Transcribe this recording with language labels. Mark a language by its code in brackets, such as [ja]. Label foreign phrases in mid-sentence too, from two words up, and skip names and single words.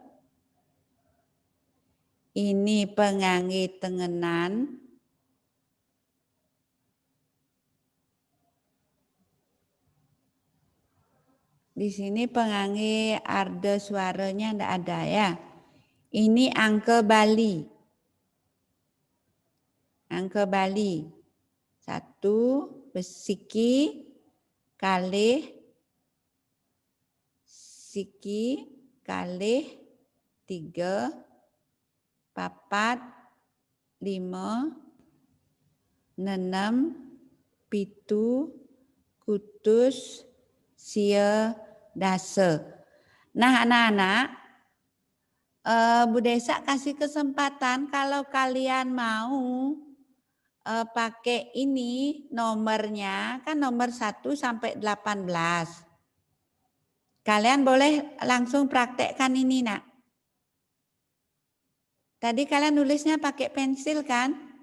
[id] Ini pengangge tengenan. Di sini pengangge arda suaranya tidak ada ya. Ini angke Bali. Angke Bali. [ban] 1, siki, kalih, siki, kalih, 3, 4, 5, 6, 7, kutus, sia, dasa. [id] Nah anak-anak, Bu Desa kasih kesempatan kalau kalian mau pakai ini nomornya, kan nomor 1 sampai 18. Kalian boleh langsung praktekkan ini nak. Tadi kalian nulisnya pakai pensil kan?